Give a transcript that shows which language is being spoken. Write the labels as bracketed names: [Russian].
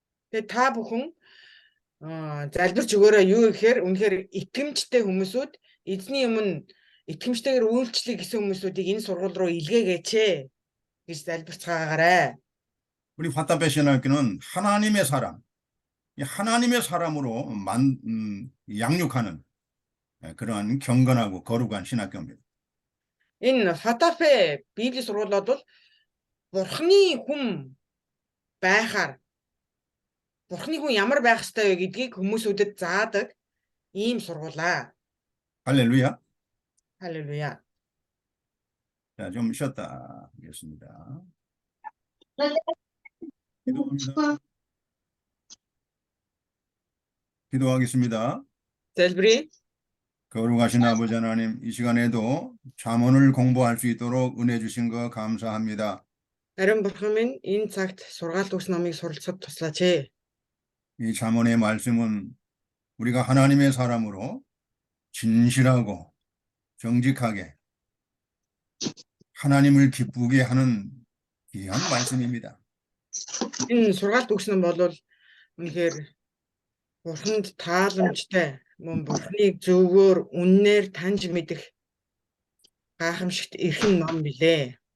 [Mongolian] Тэгээ та бүхэн залбирч өгөөрэй юу гэхээр үнэхээр итгэмжтэй хүмүүсүүд эзний өмнө итгэмжтэйгээр үйлчлэх гэсэн хүмүүсүүдийг энэ сургууль руу илгээгээч гэж залбирцгаагаарай. [Korean] 우리 화답배 신학교는 하나님의 사람, 하나님의 사람으로 양육하는 그러한 경건하고 거룩한 신학교입니다. [Mongolian] Энэ Фатафе Библи сургууль бол Бурхны хүн байхаар Бурхны хүн ямар байх ёстой вэ гэдгийг хүмүүсүүдэд заадаг ийм сургуулаа. [Korean] 할렐루야. 할렐루야. 자, 좀 쉬었다 하겠습니다. 기도합니다. 기도하겠습니다. [Mongolian] залбирая. [Korean] 거룩하신 아버지 하나님, 이 시간에도 잠언을 공부할 수 있도록 은혜 주신 거 감사합니다. [Mongolian] Ариун бурхан минь энэ цагт сургаалт үгс номыг суралцахад туслаач. [Korean] 이 잠언의 말씀은 우리가 하나님의 사람으로 진실하고 정직하게 하나님을 기쁘게 하는 귀한 말씀입니다. [Mongolian] Энэ сургаалт өгсөн нь бол үнэхээр Бурханд тааламжтай, мөн Бурханыг зөвгөөр үннээр таньж мэдэх гайхамшигт эрхэм ном билээ.